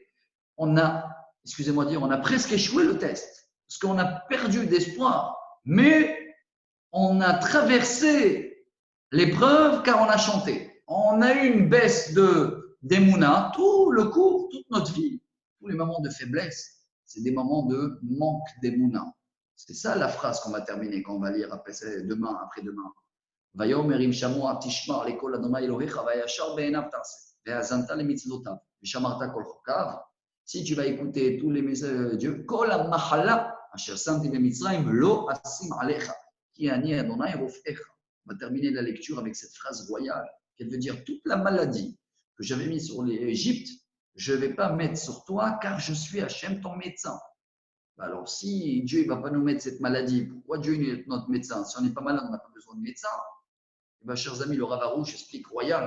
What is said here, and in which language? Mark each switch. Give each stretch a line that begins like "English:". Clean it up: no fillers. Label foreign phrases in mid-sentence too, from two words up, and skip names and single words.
French: On a, excusez-moi de dire, on a presque échoué le test, parce qu'on a perdu d'espoir, mais on a traversé l'épreuve car on a chanté. On a eu une baisse d'Emouna, tout le cours, toute notre vie, tous les moments de faiblesse, c'est des moments de manque d'Emouna. C'est ça la phrase qu'on va terminer, quand on va lire demain, après-demain.
Hebrew: ויאמר שמוע תשמע לקול אדוני אלוהיך וישר בעיניו תעשה והאזנת למצוותיו ושמרת כל חוקיו.
French: Si tu vas écouter tous les messages de Dieu,
Hebrew: כל המחלה אשר שמתי במצרים לא אשים עליך כי אני אדוני רופאיך.
French: On va terminer la lecture avec cette phrase royale qui veut dire toute la maladie que j'avais mise sur l'Égypte, je ne vais pas mettre sur toi car je suis Hachem ton médecin. Alors, si Dieu ne va pas nous mettre cette maladie, pourquoi Dieu est notre médecin? Si on n'est pas malade, on n'a pas besoin de médecin. Eh bien, chers amis, le Rav Arouche explique royal.